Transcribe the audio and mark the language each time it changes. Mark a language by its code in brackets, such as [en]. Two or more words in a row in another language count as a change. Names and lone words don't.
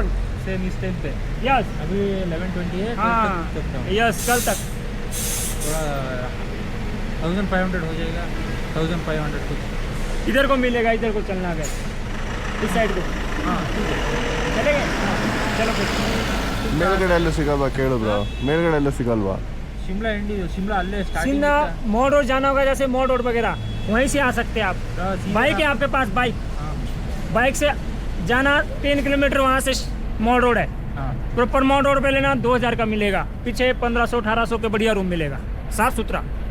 [hi] सेम इस टाइम पे. यस अभी 11:20 है. हाँ यस कल तक. थोड़ा 1500 हो जाएगा. 1500 कुछ इधर को मिलेगा, इधर को चलना है इस साइड को. हाँ चलेगा. चलो कुछ [kn] ಮೇಲ್ಗಡೆ ಎಲ್ಲೂ ಸಿಗಲ್ವಾ ಕೇಳಿದ್ರು? ಮೇಲ್ಗಡೆ ಎಲ್ಲೂ ಸಿಗಲ್ವಾ? ಶಿಮ್ಲಾ ಇಂಡಿ ಶಿಮ್ಲಾ ಅಲ್ಲೆ ಸ್ಟಾರ್ಟಿಂಗ್ [hi] सीधा मोड़ रोड जाना होगा, जैसे मोड़ रोड वगैरह वहीं से आ सकते हैं आप. बाइक है आपके पास? बाइक से जाना 3 किलोमीटर, वहाँ से मोड़ रोड है. प्रॉपर मोड़ रोड पे लेना 2000 का मिलेगा. पीछे 1500-1800 के बढ़िया रूम मिलेगा, साफ सुथरा.